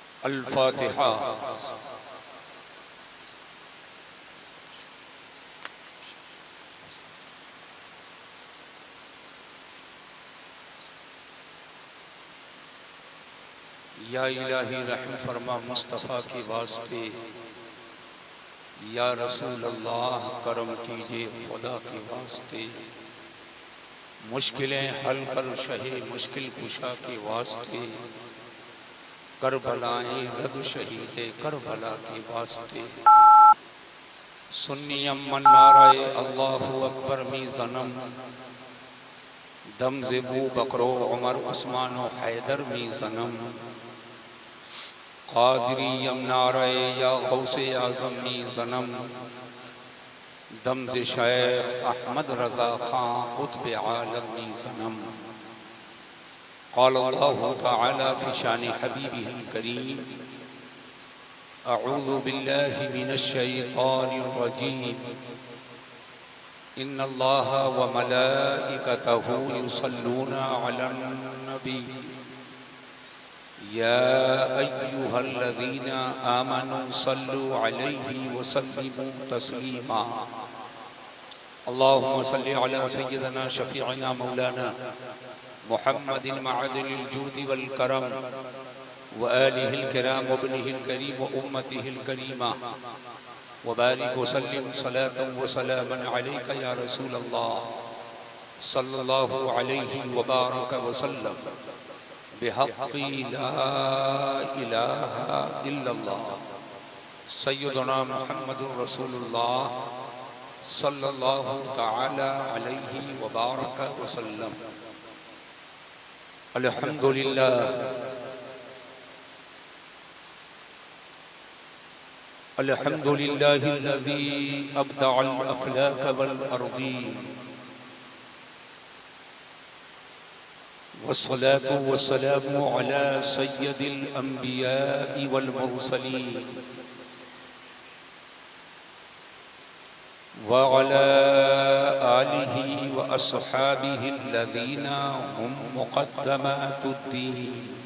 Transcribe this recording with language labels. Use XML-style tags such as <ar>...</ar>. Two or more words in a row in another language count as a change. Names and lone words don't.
<ur>الفاتحہ۔ یا الہی رحم فرما مصطفیٰ کے واسطے، یا رسول اللہ کرم کیجئے خدا کے واسطے، مشکلیں حل کر شہ مشکل کشا کے واسطے، کربلائیں رد شہید کربلا کے واسطے،</ur> <fa>سنیم من نعرہ اللہ اکبر می زنم، دم زبو بکرو عمر عثمان و حیدر می زنم، قادریم نعرہ یا غوث اعظم می زنم، دمز شیخ احمد رضا خان قطب عالم می زنم۔</fa> <ar>قال اللہ تعالی فی شان حبیبہ الکریم، اعوذ باللہ من الشیطان الرجیم، ان اللہ وملائکتہ یصلون علی النبی یا ایہا الذین آمنوا صلوا علیہ وسلموا تسلیما۔ اللہم صلی علی سیدنا شفیعنا مولانا محمد معدن الجود والکرم وآلہ الکرام وابنہ الکریم وامتہ الکریمہ، وبارک وسلم صلاة وسلاما علیک یا رسول اللہ صلی اللہ علیہ وبارک وسلم، بحق لا الہ الا اللہ سیدنا محمد رسول اللہ صلی اللہ تعالی علیہ وبارک وسلم۔ الحمدللہ الحمدللہ الذی ابدع الافلاک والارضین، والصلاة والسلام على سید الانبیاء والمرسلین، وعلى آلہ واصحابہ الذین هم مقدمات الدین۔</ar>